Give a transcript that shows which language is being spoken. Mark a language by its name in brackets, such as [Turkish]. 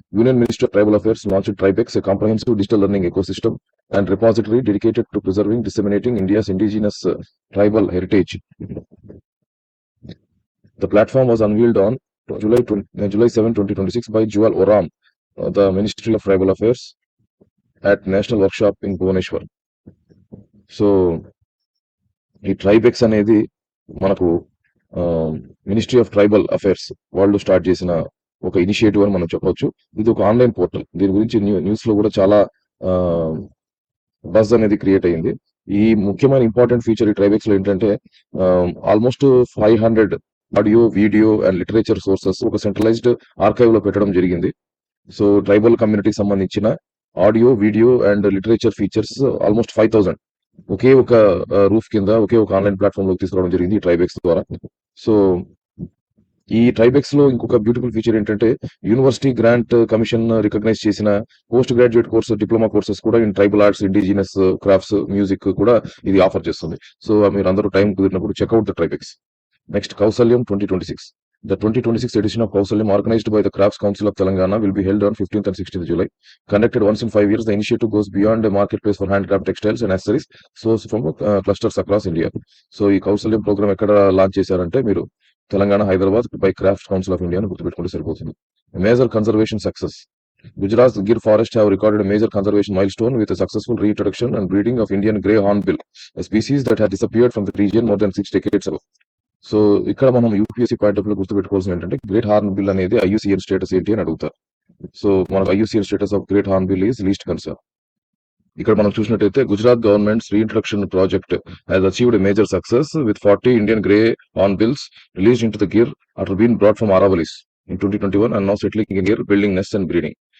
[English] Union minister of tribal affairs launched Tribex, a comprehensive digital learning ecosystem and repository dedicated to preserving, disseminating India's indigenous tribal heritage. The platform was unveiled on July 7, 2026 by Jewel Oram, the Ministry of Tribal Affairs at National Workshop in Bhubaneswar. [Telugu] So ఈ ట్రైబెక్స్ అనేది మనకు ministry of tribal affairs వాళ్ళు start చేసిన ఒక initiative అని మనం చెప్పొచ్చు. ఇది ఒక ఆన్లైన్ పోర్టల్. దీని గురించి న్యూస్ లో కూడా చాలా బజ్ అనేది క్రియేట్ అయ్యింది. ఈ ముఖ్యమైన ఇంపార్టెంట్ ఫీచర్ ఈ ట్రైబెక్స్ లో ఏంటంటే almost 500 audio, video and literature sources ఒక సెంట్రలైజ్డ్ ఆర్కైవ్ లో పెట్టడం జరిగింది. సో ట్రైబల్ కమ్యూనిటీకి సంబంధించిన audio, video and literature features almost 5000 ఒకే ఒక రూఫ్ కింద ఒకే ఒక ఆన్లైన్ ప్లాట్ఫామ్ లోకి తీసుకురావడం జరిగింది ఈ ట్రైబెక్స్ ద్వారా. సో ఈ ట్రైబెక్స్ లో ఇంకొక బ్యూటిఫుల్ ఫీచర్ ఏంటంటే యూనివర్సిటీ గ్రాంట్ కమిషన్ రికగ్నైజ్ చేసిన post graduate course, diploma courses కూడా in tribal arts, indigenous crafts, music కూడా ఇది ఆఫర్ చేస్తుంది. సో మీరు అందరూ టైం కుదిరినప్పుడు checkout the ట్రైబెక్స్. Next కౌసల్యం 2026. [English] The 2026 edition of Kausalyam, organized by the Crafts Council of Telangana, will be held on 15th and 16th July. Conducted once in 5 years, the initiative goes beyond a marketplace for handcraft textiles and accessories sourced from clusters across India. [Telugu] So ఈ కౌసల్యం programme ఎక్కడ launch చేశారంటే మీరు Telangana, Hyderabad by crafts council of India అని గుర్తుపెట్టుకుంటే సరిపోతుంది. [English] Major conservation success. Gujarat's Gir Forest have recorded a major conservation milestone with a successful reintroduction and breeding of Indian grey hornbill, a species that had disappeared from the region more than 6 decades ago. [Telugu] So ఇక్కడ మనం UPSC point of లో గుర్తుపెట్టుకోవాల్సింది ఏంటంటే great horn bill అనేది IUCN status ఏంటి అని అడుగుతారు. [English] So మనకు IUCN status of great hornbill is least concern. [Telugu] ఇక్కడ మనం చూసినట్టయితే [English] Gujarat government's reintroduction project has achieved a major success with 40 Indian grey hornbills released in to the Gir after been brought from Aravallis in 2021 and now settling in Gir, building nest and breeding.